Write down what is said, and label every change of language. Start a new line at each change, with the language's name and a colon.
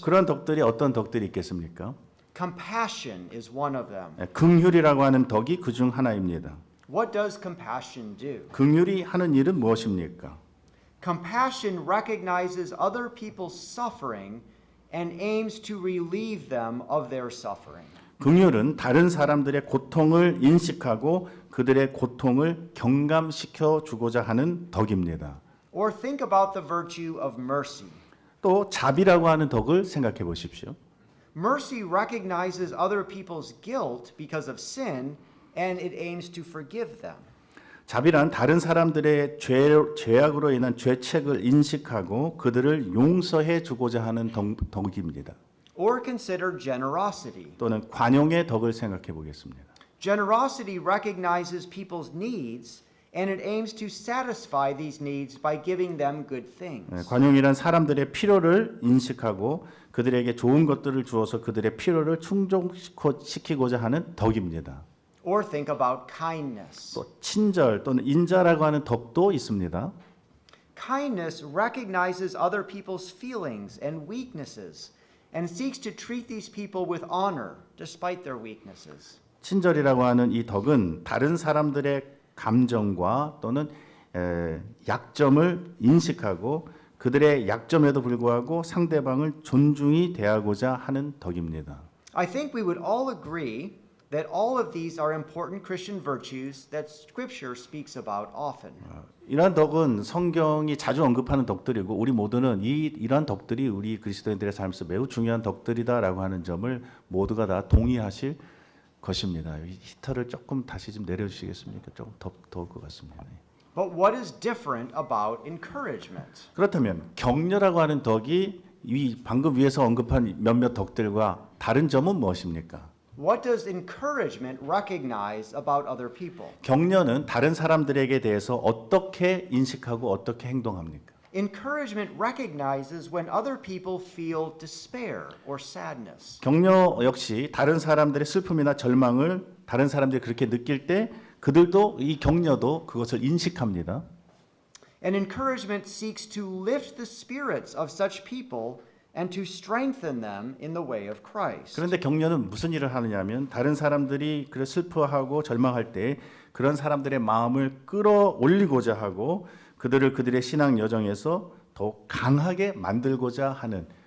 Korean: 그런 덕들이 어떤 덕들이 있겠습니까?
English: Compassion is one of them.
Korean: 긍휼이라고 하는 덕이 그중 하나입니다.
English: What does compassion do?
Korean: 긍휼이 하는 일은 무엇입니까?
English: Compassion recognizes other people's suffering and aims to relieve them of their suffering.
Korean: 긍휼은 다른 사람들의 고통을 인식하고 그들의 고통을 경감시켜 주고자 하는 덕입니다.
English: Or think about the virtue of mercy.
Korean: 또 자비라고 하는 덕을 생각해 보십시오.
English: Mercy recognizes other people's guilt because of sin and it aims to forgive them.
Korean: 자비란 다른 사람들의 죄악으로 인한 죄책을 인식하고 그들을 용서해 주고자 하는 덕입니다.
English: Or consider generosity.
Korean: 또는 관용의 덕을 생각해 보겠습니다.
English: Generosity recognizes people's needs and it aims to satisfy these needs by giving them good things.
Korean: 관용이란 사람들의 필요를 인식하고 그들에게 좋은 것들을 주어서 그들의 필요를 충족시키고자 하는 덕입니다.
English: Or think about kindness.
Korean: 또 친절 또는 인자라고 하는 덕도 있습니다.
English: Kindness recognizes other people's feelings and weaknesses and seeks to treat these people with honor despite their weaknesses.
Korean: 친절이라고 하는 이 덕은 다른 사람들의 감정과 또는 약점을 인식하고 그들의 약점에도 불구하고 상대방을 존중히 대하고자 하는 덕입니다.
English: I think we would all agree that all of these are important Christian virtues that Scripture speaks about often.
Korean: 이러한 덕은 성경이 자주 언급하는 덕들이고 우리 모두는 이러한 덕들이 우리 그리스도인들의 삶에서 매우 중요한 덕들이다라고 하는 점을 모두가 다 동의하실 것입니다. 히터를 조금 다시 좀 내려주시겠습니까? 조금 더울 것 같습니다.
English: But what is different about encouragement?
Korean: 그렇다면 격려라고 하는 덕이 이 방금 위에서 언급한 몇몇 덕들과 다른 점은 무엇입니까?
English: What does encouragement recognize about other people?
Korean: 격려는 다른 사람들에게 대해서 어떻게 인식하고 어떻게 행동합니까?
English: Encouragement recognizes when other people feel despair or sadness.
Korean: 격려 역시 다른 사람들의 슬픔이나 절망을 다른 사람들이 그렇게 느낄 때 그들도 이 격려도 그것을 인식합니다.
English: And encouragement seeks to lift the spirits of such people and to strengthen them in the way of Christ.
Korean: 그런데 격려는 무슨 일을 하느냐면 다른 사람들이 그래 슬퍼하고 절망할 때 그런 사람들의 마음을 끌어올리고자 하고 그들의 신앙 여정에서 더욱 강하게 만들고자 하는